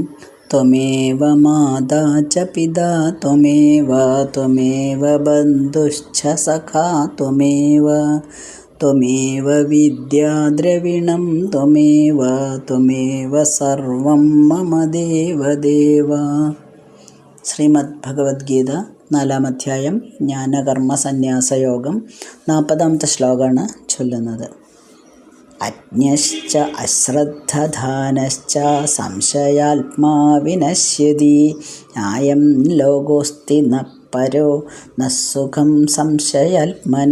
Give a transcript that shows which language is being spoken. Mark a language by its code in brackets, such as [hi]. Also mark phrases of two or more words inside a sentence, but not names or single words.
[sa] त्वमेव माता च पिता त्वमेव त्वमेव बन्धुश्च सखा त्वमेव विद्या द्रविणं त्वमेव सर्वं मम देवदेव। [ml] ശ്രീമദ് ഭഗവത്ഗീത 4-ാം അധ്യായം ജ്ഞാനകർമ്മ സന്യാസയോഗം 40-ാമത്തെ ശ്ലോകമാണ് ചൊല്ലുന്നത്. [sa] അജ്ഞശ്ച അശ്രദ്ധധാനശ്ച സംശയാത്മാ വിനശ്യതി ന്യായം ലോകോസ്തി ന പരോ ന സുഖം സംശയാത്മന.